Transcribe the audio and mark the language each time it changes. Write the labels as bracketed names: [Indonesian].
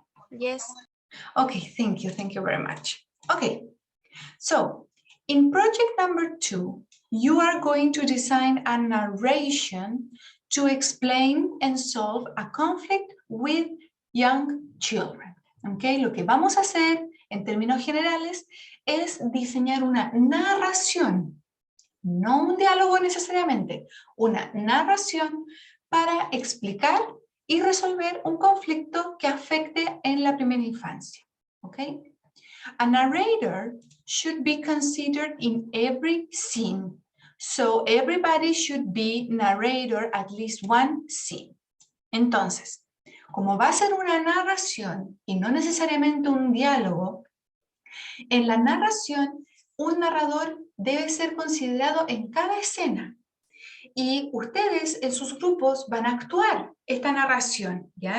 [English] Yes. Okay, thank you very much. Okay, so in project number 2, you are going to design a narration to explain and solve a conflict with young children. [Spanish] Okay, lo que vamos a hacer en términos generales es diseñar una narración, no un diálogo necesariamente, una narración para explicar y resolver un conflicto que afecte en la primera infancia. [English] Okay? A narrator should be considered in every scene. So everybody should be narrator at least one scene. [Spanish] Entonces, como va a ser una narración y no necesariamente un diálogo, en la narración un narrador debe ser considerado en cada escena. Y ustedes en sus grupos van a actuar esta narración, ¿ya?